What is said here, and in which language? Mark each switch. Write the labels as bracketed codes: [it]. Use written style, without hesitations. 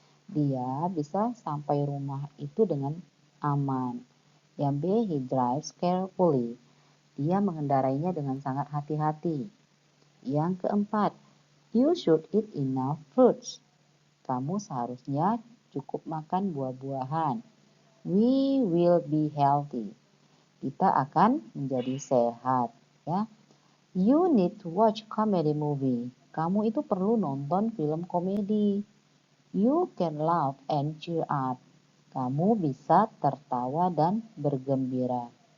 [id] Dia bisa sampai rumah itu dengan aman. Yang B, [en] he drives carefully. [id] Dia mengendarainya dengan sangat hati-hati. Yang keempat, [en] you should eat enough fruits. [id] Kamu seharusnya cukup makan buah-buahan. [en] We will be healthy. [id] Kita akan menjadi sehat, ya. [en] You need to watch comedy movie. [id] Kamu itu perlu nonton film komedi. [en] You can laugh and cheer up. [id] Kamu bisa tertawa dan bergembira.